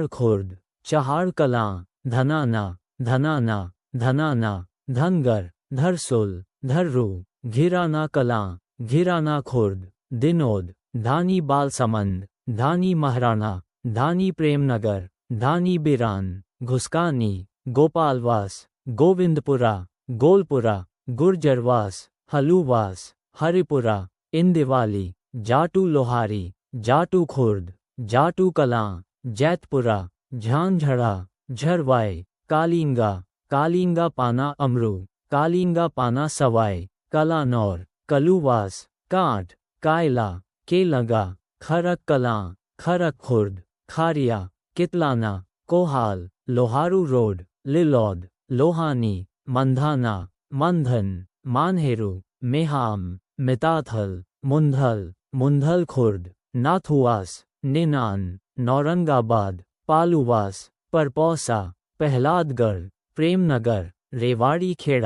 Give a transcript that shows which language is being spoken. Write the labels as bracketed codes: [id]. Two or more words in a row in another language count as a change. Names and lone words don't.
[hi] खुर्द, चहाड़ कलां, धनाना, धनाना, धनाना, धनगर, धरसुल, धर्रू, घिराना कलां, घिराना खुर्द, दिनोद, धानी बालसमंद, धानी महाराणा, धानी प्रेमनगर, धानी बिरान, घुसकानी, गोपालवास, गोविंदपुरा, गोलपुरा, गुर्जरवास, हलूवास, हरिपुरा, इंदिवाली, जाटू लोहारी, जाटू खुर्द, जाटू कलां, जैतपुरा, झांझड़ा, झरवाई, कालिंगा, कालिंगा पाना अमरू, कालिंगा पाना सवाई, कलानौर, कलूवास, कांट, कायला, केलंगा, खरक कलां, खरक खुर्द, खारिया, कितलाना, कोहाल, लोहारू रोड, लिलौद, लोहानी, मंधाना, मंधन, मानहेरू, मेहाम, मिताथल, मुंधल, मुंधल खुर्द, नाथुआस, निनान, नौरंगाबाद, पालूवास, परपौसा, प्रहलादगढ़, प्रेमनगर, रेवाड़ी खेड़ा,